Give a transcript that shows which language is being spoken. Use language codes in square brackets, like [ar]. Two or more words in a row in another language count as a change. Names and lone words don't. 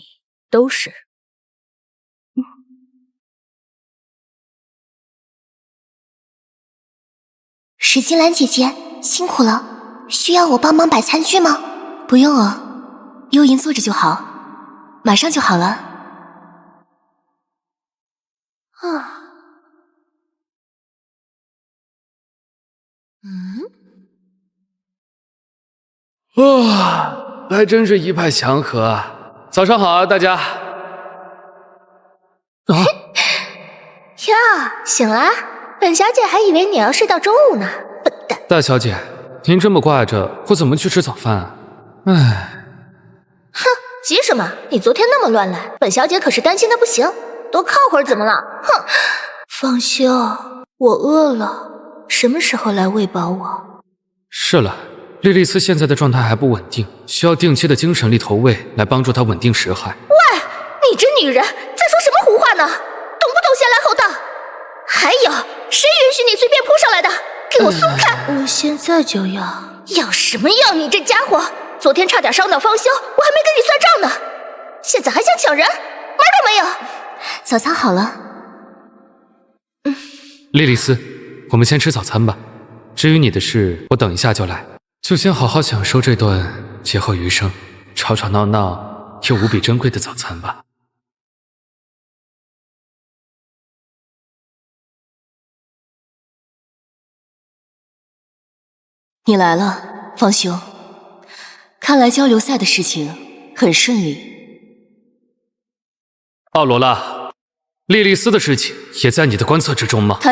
[zh] 都是。石金蘭姐姐辛苦了，需要我幫忙擺餐具嗎？不用哦，幽銀坐着就好，馬上就好了。還真是一派祥和啊。早上好啊，大家！呀，醒了？本小姐還以為你要睡到中午呢，笨蛋！大小姐，您這麼掛着，我怎麼去吃早飯啊？唉，哼，急什麼？你昨天那麼亂來，本小姐可是擔心的不行。多靠會兒怎麼了？哼！方修，我餓了，什麼時候來餵飽我？是了。莉莉絲現在的狀態還不穩定，需要定期的精神力投餵來幫助她穩定識海。喂，你這女人在說什麼胡話呢？懂不懂先來後到？還有，誰允許你隨便撲上來的？給给我鬆開！我現在就要。要什麼要？你這家伙，昨天差點傷到方修，我還沒跟你算賬呢，現在還想搶人，門都沒有！早餐好了。莉莉絲，我們先吃早餐吧。至於你的事，我等一下就來。就先好好享受這頓劫後餘生、吵吵鬧鬧又無比珍貴的早餐吧。你來了，方修。看來交流賽的事情很順利。奧羅拉，莉莉絲的事情也在你的觀測之中嗎？